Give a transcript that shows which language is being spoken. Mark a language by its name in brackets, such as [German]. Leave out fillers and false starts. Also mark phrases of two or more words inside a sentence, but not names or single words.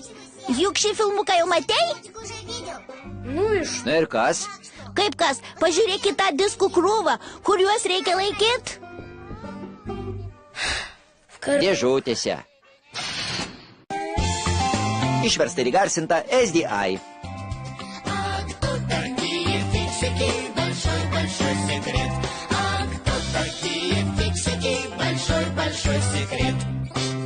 [Lithuanian] Juk šį filmuką jau matei? Na ir kas? Kaip kas, pažiūrėk į tą diskų krūvą, kuriuos reikia laikyti. Dėžutėse. Išversta ir įgarsinta SDI. [Russian] Кто такие фиксики? Большой-большой секрет. А кто такие фиксики? Большой-большой секрет.